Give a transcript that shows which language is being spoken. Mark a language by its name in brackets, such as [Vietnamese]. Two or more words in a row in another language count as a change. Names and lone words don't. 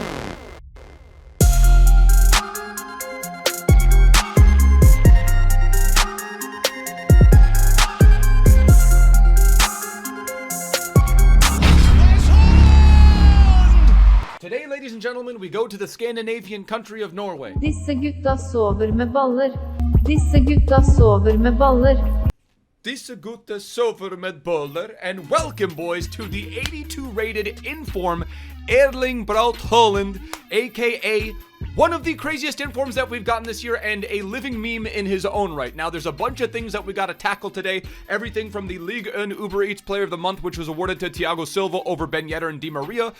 [English] Today, ladies and gentlemen, we go to the Scandinavian country of Norway. [Norwegian] Disse gutta sover med baller. Disse gutta sover med baller. Disse gutta sover med baller, [English] and welcome, boys, to the 82 rated inform Erling Braut Haaland, aka one of the craziest informs that we've gotten this year and a living meme in his own right. Now, there's a bunch of things that we got to tackle today. Everything from the Ligue 1 Uber Eats Player of the Month, which was awarded to Thiago Silva over Ben Yedder and Di Maria.